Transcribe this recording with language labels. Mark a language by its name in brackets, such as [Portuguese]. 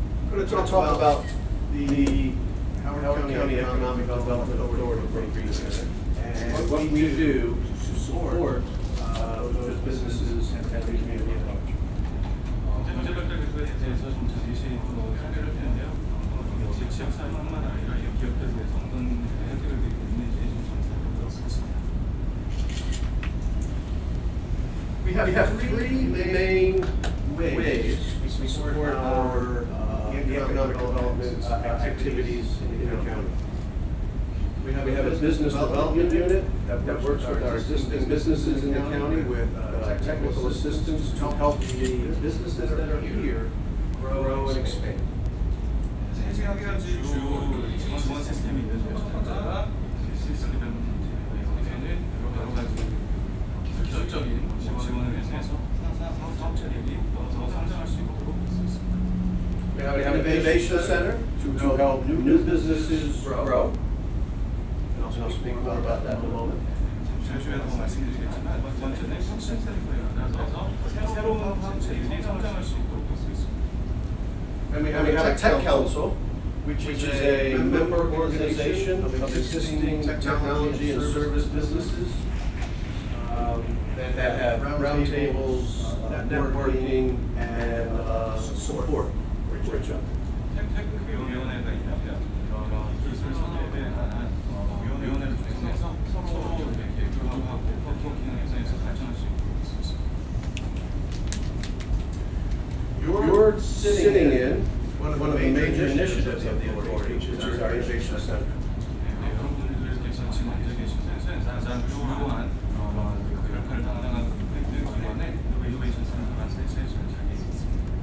[English] We're going to talk about the Howard County Economic Development Authority for Green and what we do to support those businesses and the community at large. [Korean] 그거에 대해서 좀 자세히 소개를 할 텐데요. 지역 사회뿐만 아니라 이 기업들에 대해서 어떤 혜택을 드리고 있는지 좀 살펴보겠습니다. [English] We have three main ways we support our economic development activities in the county. We have a business development unit that works with our existing businesses in the county with technical assistance to help the businesses that are here grow and expand. [Korean] 세 가지가 주 지원 시스템이 있는데요. 하나가 시스템 여기서는 여러 가지 기술적인 지원을 해서 사업체들이 더 성장할 수 있도록 있습니다. [English] We have an innovation center to help new businesses grow. I'll speak more about that in a moment. [Korean] 잠시후에도 말씀드리겠지만 두 번째는 혁신센터에서 새로운 사업체들이 성장할 수 있도록 할 수 있습니다. [English] And we have a tech council, which is a member organization of existing technology and service businesses that have roundtables, networking, and support for each other. [Korean] 테크위원회가 있는데요. 기술 선도에 대한 위원회를 통해서 서로 이렇게 교류하고 네트워킹에서 발전할 수 있습니다. [English] You're sitting in one of the major initiatives of the authority, which is our Innovation Center. [Korean] 여러분들께서 지금 앉아 계신 곳은 가장 주요한 역할을 담당하고 있는 기관의 이노베이션 센터가 셋을 자리에 있습니다.